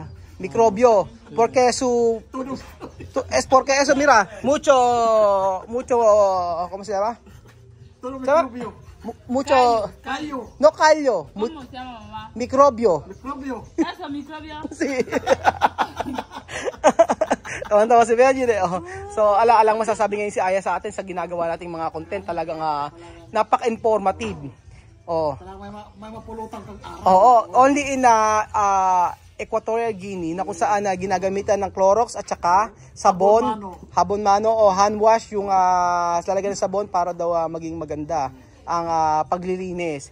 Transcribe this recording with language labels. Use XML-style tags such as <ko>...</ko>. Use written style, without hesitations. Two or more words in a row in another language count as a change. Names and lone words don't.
<es>Microbio, porque es porque eso, mira, mucho, ¿cómo se llama? Mucho, callo. No callo. ¿Cómo se llama, mamá? Microbio. ¿Eso, microbio? Sí.</es> <tl>Tawa si Benji, oh. So, alang masasabi ngayon si Aya sa atin sa ginagawa nating mga content, talagang napaka-informative. Oh. May mapulutan kang araw. Oo,</tl> <en>only in</en> <tl>Equatorial Guinea na kung saan ginagamitan ng Clorox at saka sabon,</tl> <es>habon mano</es> <tl>o</tl> <en>hand wash</en> <tl>yung lalagyan ng sabon para daw maging maganda ang paglilinis.</tl>